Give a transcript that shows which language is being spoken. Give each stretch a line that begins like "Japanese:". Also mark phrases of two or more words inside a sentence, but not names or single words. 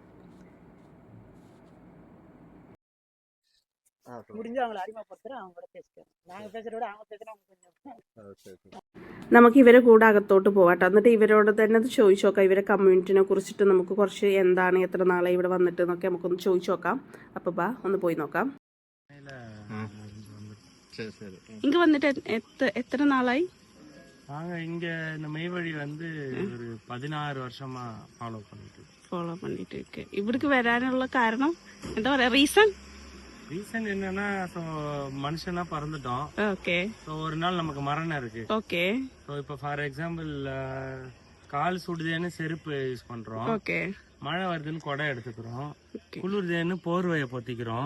Malayalam: നമുക്ക് ഇവരെ കൂടെ അകത്തോട്ട് പോകാട്ടോ. എന്നിട്ട് ഇവരോട് തന്നെ അത് ചോദിച്ചു നോക്കാം. ഇവരെ കമ്മ്യൂണിറ്റിനെ കുറിച്ചിട്ട് നമുക്ക് കുറച്ച് എന്താണ്, എത്ര നാളെ ഇവിടെ വന്നിട്ട് എന്നൊക്കെ നമുക്കൊന്ന് ചോദിച്ചു നോക്കാം. അപ്പോൾ ഒന്ന് പോയി നോക്കാം.
Tamil: இங்க வந்துட்டு எத்தனை நாளாയി? நாங்க இங்க இந்த மெய்வழி வந்து ஒரு 16 வருஷமா ஃபாலோ பண்ணிட்டு இருக்கு. இவருக்கு
Malayalam: வராനുള്ള കാരണം എന്താ പറയാ?
Tamil: ரீசன் என்னன்னா, மனுஷனா பறந்துட்டோம். ஓகே. ஒரு நாள் நமக்கு மரணம் இருக்கு. ஓகே. இப்போ
English: for example
Tamil: கால் சுடுதேன்னு செருப்பு யூஸ் பண்றோம். ஓகே. மழை வருதுன்னு கொடை எடுத்துக்கிறோம். குளிர்தேன்னு போர்வையை பொத்திக்கிறோம்.